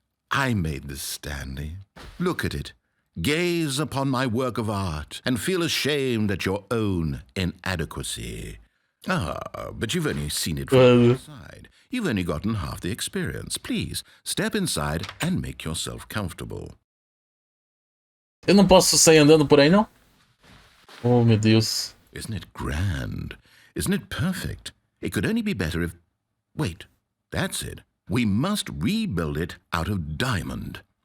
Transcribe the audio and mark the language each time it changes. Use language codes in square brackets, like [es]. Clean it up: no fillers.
[en] I made this, Stanley. Look at it. Gaze upon my work of art and feel ashamed at your own inadequacy. Ah, but you've only seen it from the outside. You've only gotten half the experience. Please, step inside and make yourself comfortable. [pt] Eu não posso sair andando por aí, não? Oh, meu Deus. [en] Isn't it grand? Isn't it perfect? It could only be better if... Wait, that's it. We must rebuild it out of diamond.